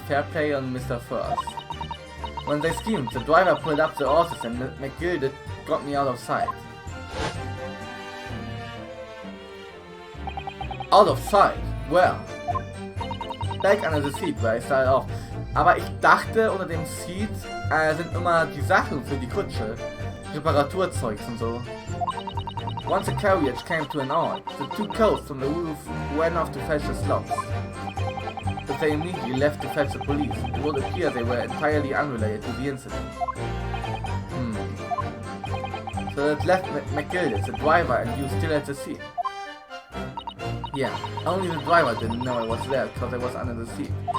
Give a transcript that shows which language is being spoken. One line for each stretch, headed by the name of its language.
English: Fairplay and Mr. First. When they screamed, the driver pulled up the horses and McGill got me out of sight. Out of sight? Where? Back under the seat, where I started off.
German: Aber ich dachte, unter dem Seat sind immer die Sachen für die Kutsche. Reparaturzeugs und so.
English: Once the carriage came to an halt, the two coves from the roof went off to fetch the slopes. But they immediately left to fetch the police. It would appear they were entirely unrelated to the incident. So that left McGill, the driver, and you still at the scene. Yeah, only the driver didn't know I was there because I was under the seat.